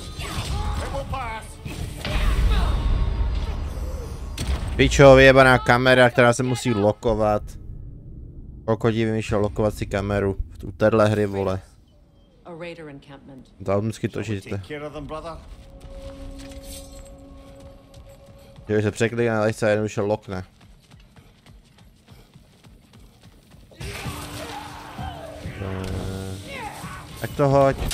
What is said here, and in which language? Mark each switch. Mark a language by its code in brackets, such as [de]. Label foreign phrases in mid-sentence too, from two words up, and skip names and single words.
[en] It will pass! [cs] Pičo, vyjebaná kamera, která se musí lokovat. Kokodí vymýšlel lokovat si kameru v téhle hry, vole. [en] A raider encampment. [cs] To automaticky [en] Shall we [cs] točíte. [en] take care of them, brother? [cs] Když se překlikne, ale se jednoduše lokne. Tak to hoď.